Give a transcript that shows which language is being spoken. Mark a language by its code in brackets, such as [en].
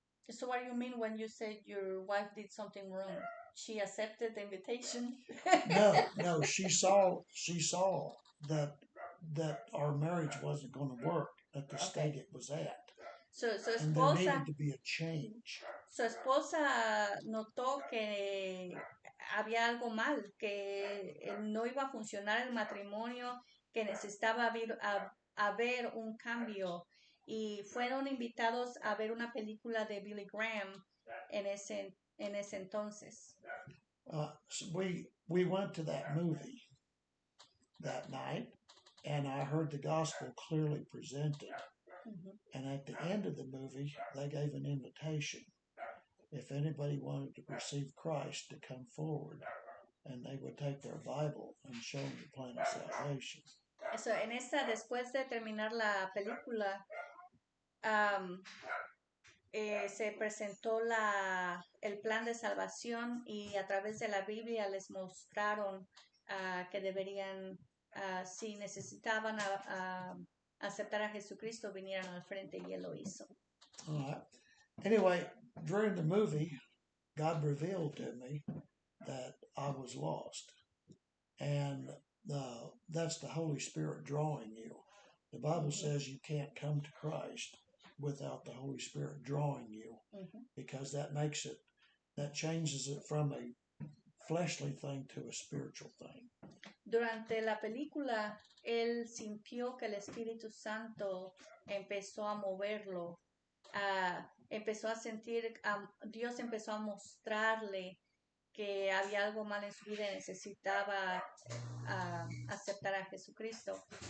[en] So what do you mean when you said your wife did something wrong? She accepted the invitation? No, she saw that our marriage wasn't going to work at the state it was at. So and there needed to be a change. [es] Su esposa notó que había algo mal, que no iba a funcionar el matrimonio, que necesitaba haber un cambio, y fueron invitados a ver una película de Billy Graham en ese entonces. [en] So we went to that movie that night, and I heard the gospel clearly presented. And at the end of the movie, they gave an invitation. If anybody wanted to receive Christ, to come forward, and they would take their Bible and show them the plan of salvation. [es] So, después de terminar la película, se presentó el plan de salvación, y a través de la Biblia les mostraron que deberían, si necesitaban aceptar a Jesucristo, vinieran al frente, y Él lo hizo. [en] All right. Anyway, during the movie, God revealed to me that I was lost. And that's the Holy Spirit drawing you. The Bible says you can't come to Christ without the Holy Spirit drawing you, because that changes it from a fleshly thing to a spiritual thing. [es] Durante la película, él sintió que el Espíritu Santo empezó a moverlo, empezó a sentir, Dios empezó a mostrarle que había algo mal en su vida y necesitaba aceptar a Jesucristo.